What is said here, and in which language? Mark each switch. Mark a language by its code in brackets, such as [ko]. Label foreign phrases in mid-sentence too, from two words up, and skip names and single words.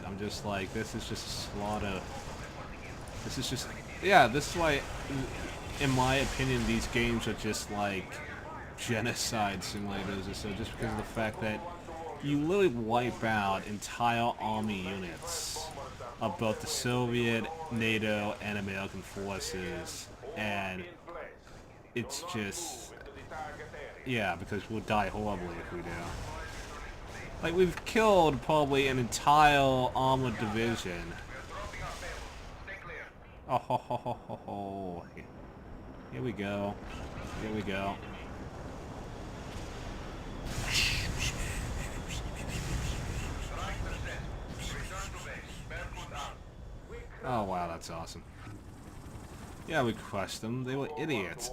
[en] I'm just like, this is just a slaughter. This is just, yeah, this is why, in my opinion, these games are just like genocide simulators or so, just because of the fact that you literally wipe out entire army units of both the Soviet, NATO, and American forces, and it's just, yeah, because we'll die horribly if we do. Like, we've killed probably an entire armored division. Oh, ho, ho, ho, ho, ho. Here we go. Here we go. Oh, wow, that's awesome. Yeah, we crushed them. They were idiots.